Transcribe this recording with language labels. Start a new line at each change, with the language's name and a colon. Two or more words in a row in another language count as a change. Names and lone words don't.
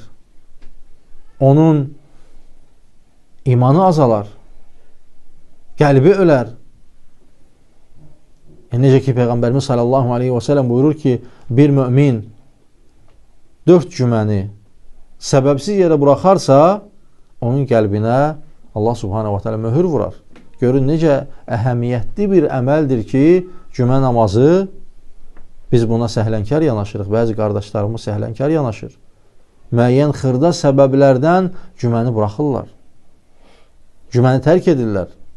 Azerbaijani: Onun imanı azalar. Qəlbi ölər. Necə ki, Peyğəmbərimiz
Arabic: صلى الله عليه وسلم
Azerbaijani: buyurur ki, bir mümin 4 cüməni səbəbsiz yerə buraxarsa, onun qəlbinə Allah
Arabic: سبحانه وتعالى
Azerbaijani: möhür vurar. Görün, necə əhəmiyyətli bir əməldir ki, cümə namazı, biz buna səhlənkar yanaşırıq. Bəzi qardaşlarımız səhlənkar yanaşır. Müəyyən xırda səbəblərdən cüməni buraxırlar. Cüməni tərk edirlər.